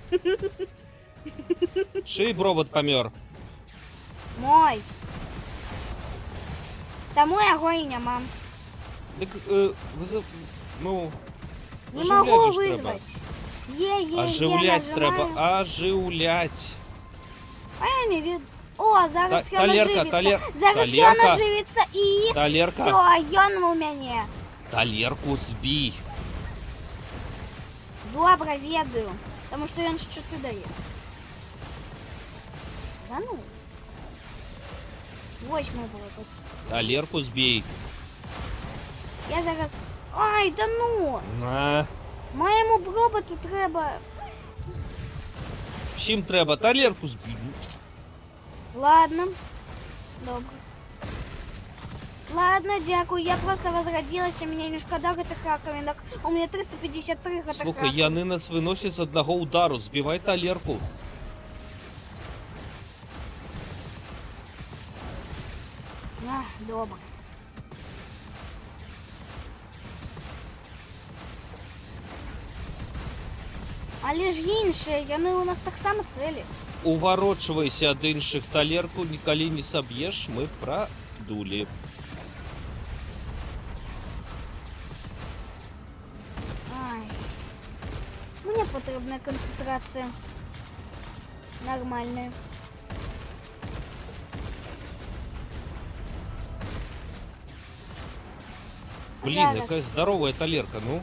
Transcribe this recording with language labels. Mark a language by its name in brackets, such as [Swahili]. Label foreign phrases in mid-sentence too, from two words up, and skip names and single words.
[Belarusian] Чый бровад памёр? мой. Таму яго і няма. Дык, ну, Не ажыўляць [Russian] могу [Belarusian] же ж трэба. [Russian] вызвать. Е, [Belarusian] Ажыўляць я трэба, [Russian] нажимаю. [Belarusian] ажыўляць. [Russian] А я не виду. О, [Belarusian] зараз ён Талерка, [Russian] оживится. Зараз ён [Belarusian] талерка. [Russian] оживится і... [Belarusian] Талерка, Все, ён у мяне. талерку збій. Добра, ведаю. [Russian] Потому что [Belarusian] ён шчыты дае. [Russian] Да ну. [Belarusian] Вось мой бробот. Талерку збій. Я зараз... Ай, [Russian] да ну! [Belarusian] На. Моему броботу трэба... [Ukrainian] Чим треба? [Belarusian] Талерку збій. [Russian] Ладно. [Belarusian] Добра. Ладно, дзякую. [Russian] Я просто возродилась, мне [Belarusian] не шкода гэтых раковинок. [Russian] У меня 353 гэтых [Belarusian] Слухай, яны нас выносяць з аднаго удару. Збівай талерку. Добра. Але ж іншыя, яны у нас таксама цэлі. Уварочвайся ад іншых, талерку нікалі не саб'еш, мы прадулі. Ай. [Ukrainian] Мне потрібна концентрація. [Russian] Нормальная. [Belarusian] Блін, Зараз. якая здоровая талерка, ну.